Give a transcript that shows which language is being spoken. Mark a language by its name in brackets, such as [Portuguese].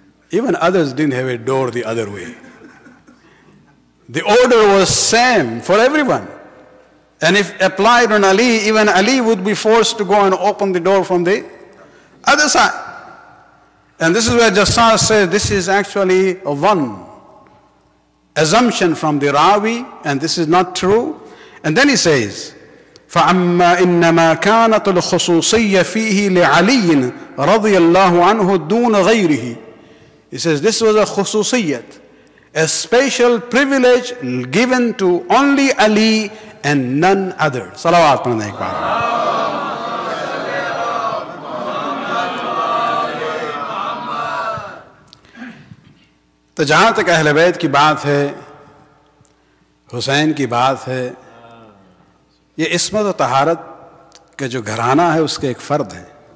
[English] Even others didn't have a door the other way. The order was same for everyone. And if applied on Ali, even Ali would be forced to go and open the door from the other side. And this is where Jassas says this is actually a one assumption from the Rawi, and this is not true. And then he says, [Arabic] فَأَمَّا إِنَّمَا كَانَتُ الْخُصُوصِيَّ فِيهِ لِعَلِيٍّ رَضِيَ اللَّهُ عَنْهُ دُونَ غَيْرِهِ. [English] He says this was a khususiyat, a special privilege given to only Ali and none other. [Hindi] Salawat pढ़ना एक बार. तो जहाँ तक अहले बैत की बात है, हुसैन की बात है, ये इस्मत और तहारत के जो घराना है उसके एक फर्द है.